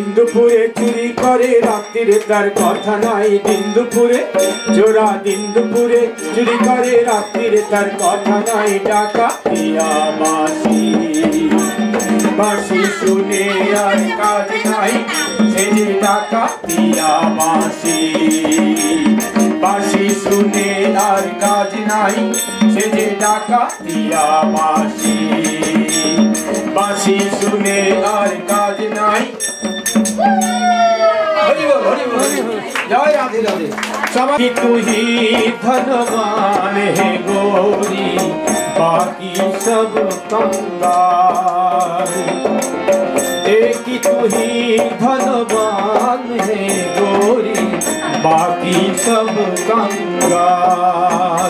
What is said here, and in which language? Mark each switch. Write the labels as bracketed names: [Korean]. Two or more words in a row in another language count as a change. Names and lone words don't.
[Bangla] দুপুরে চুরি করে রাত্রিরে তার কথা নাই দিন দুপুরে চোরা দিন দুপুরে চুরি করে রাত্রিরে তার কথা নাই ডাকাতিয়া বাঁশি বাঁশি শুনে আর কাজ নাই সে যে ডাকাতিয়া বাঁশি বাঁশি শুনে আর কাজ নাই সে যে ডাকাতিয়া বাঁশি বাঁশি শুনে আর কাজ নাই [Hindi] जय राधे राधे सभी तू ही धनवान है गोरी बाकी सब कंगाल एक तू ही धनवान है गोरी बाकी सब कंगाल।